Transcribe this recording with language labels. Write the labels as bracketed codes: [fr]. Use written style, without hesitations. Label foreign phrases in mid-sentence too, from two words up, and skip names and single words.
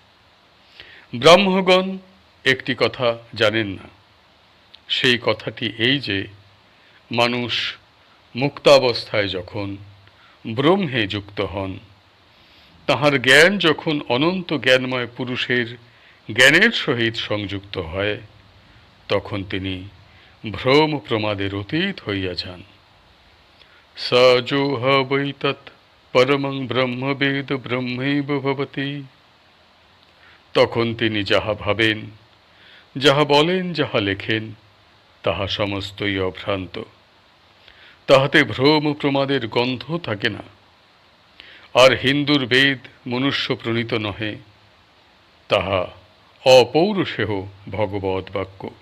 [bn] ব্রাহ্মগণ একটি কথা জানেন না, সেই কথাটি এই যে মানুষ মুক্তাবস্থায় যখন ব্রহ্মে যুক্ত হন, তাহার জ্ঞান যখন অনন্ত জ্ঞানময় পুরুষের জ্ঞানের সহিত সংযুক্ত হয়, তখন তিনি ভ্রম প্রমাদের অতীত হইয়া যান। [sa] স যো হ বৈ তৎ পরমং ব্রহ্মবেদ ব্রহ্মৈব ভবতি। [bn] তখন তিনি যাহা ভাবেন, যাহা বলেন, যাহা লেখেন, তাহা সমস্তই অভ্রান্ত। তাহাতে ভ্রম প্রমাদের গন্ধ থাকে না। আর হিন্দুর বেদ মনুষ্য প্রণীত নহে, তাহা অপৌরুষেহ ভগবৎ বাক্য।